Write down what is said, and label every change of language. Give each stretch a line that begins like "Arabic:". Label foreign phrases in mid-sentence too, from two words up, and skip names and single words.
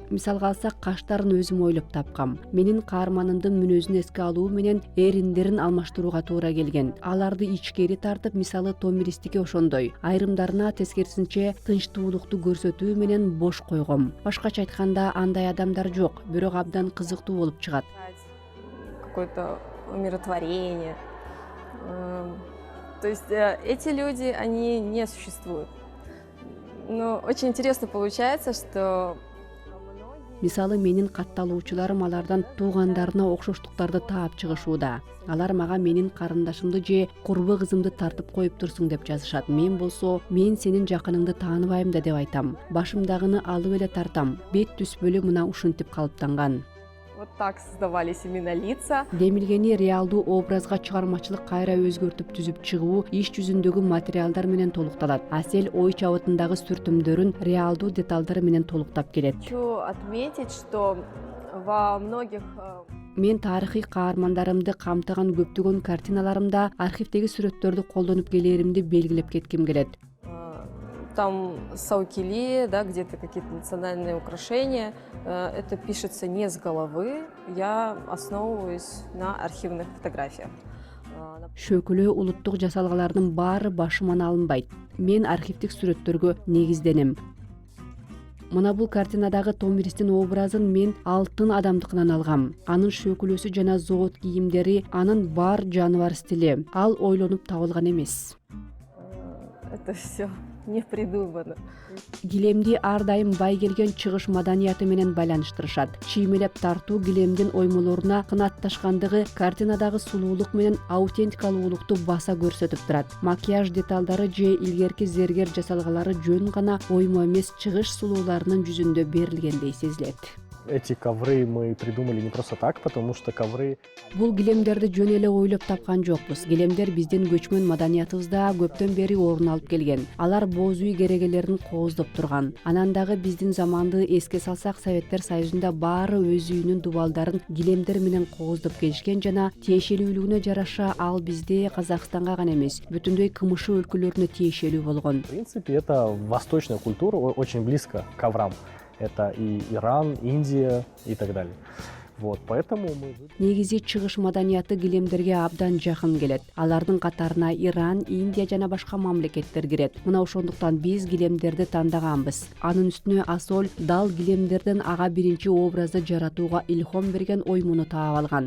Kyrgyz: Мисалга алсак, каштарын өзүм ойлоп тапкам. Менин каарманымдын мүнөзүн эске алуу менен эриндерин алмаштырууга туура келген. Аларды ичкери тартып, мисалы томиристики ошондой. Айрымдарына тескерисинче тынчтуулукту көрсөтүү менен бош койгом. Башкача айтканда, андай адамдар жок, бирок абдан кызыктуу болуп чыгат.
Russian: Какое-то умиротворение. То есть эти люди, они не существуют. Но очень интересно получается, что...
Kyrgyz: Мисалы, менин катталуучуларым алардан туугандарына окшоштуктарды таап чыгышууда. Алар мага менин карындашымды же курбу кызымды тартып коюп турсуң деп жазышат. Мен болсо, мен сенин жакыныңды тааныбайм да деп айтам. Башымдагыны алып эле тартам. Бет түспөлү мына ушинтип калыптанган.
Russian: Вот так создавались именно лица.
Kyrgyz: Демилгени реалдуу образга чыгармачылык кайра өзгөртүп түзүп чыгуу иш жүзүндөгү материалдар менен толукталат. Асел ой чабытындагы сүртүмдөрүн реалдуу деталдар менен толуктап келет.
Russian: Хочу отметить, что во многих...
Kyrgyz: Мен тарыхый каармандарымды камтыган көптөгөн картиналарымда архивдеги сүрөттөрдү колдонуп келээримди белгилеп кетким келет.
Russian: там саукили, да, где-то какие-то национальные украшения. Это пишется не с головы, я основываюсь на архивных фотографиях.
Kyrgyz: Шөкүлө улуттук жасалгалардын баары башыман алынбайт. Мен архивдик сүрөттөргө негизденем. Мына бул картинадагы Томиристин образын мен алтын адамдыкынан алгам. Анын шөкүлөсү жана зоот кийимдери, анын бар жаныбар стили. Ал ойлонуп табылган эмес.
Russian: Это все не придумано.
Kyrgyz: Килемди ар дайым бай келген чыгыш маданияты менен байланыштырышат. Чиймелеп тартуу килемдин оймолоруна кынатташкандыгы картинадагы сулуулук менен аутентикалуулукту баса көрсөтүп турат. Макияж деталдары же илгерки зергер жасалгалары жөн гана оймо эмес чыгыш сулууларынын жүзүндө берилгендей сезилет.
Russian: Эти ковры мы придумали не просто так, потому что ковры...
Kyrgyz: Бул килемдерди жөн эле ойлоп тапкан жокпуз. Килемдер биздин көчмөн маданиятыбызда көптөн бери орун алып келген. Алар боз үй керегелерин кооздоп турган. Анан дагы биздин заманды эске салсак, Советтер Союзунда баары өз үйүнүн дубалдарын килемдер менен кооздоп келишкен жана тиешелүүлүгүнө жараша ал бизде Казакстанга гана эмес, бүтүндөй КМШ өлкөлөрүнө тиешелүү болгон.
Russian: В принципе, это восточная культура, очень близко к коврам. Это и Иран, Индия и так далее. Вот, поэтому мы...
Kyrgyz: Негизи чыгыш маданияты килемдерге абдан жакын келет. Алардын катарына Иран, Индия жана башка мамлекеттер кирет. Мына ошондуктан биз килемдерди тандаганбыз. Анын үстүнө Асол дал килемдерден ага биринчи образды жаратууга илхом берген оймуну таап алган.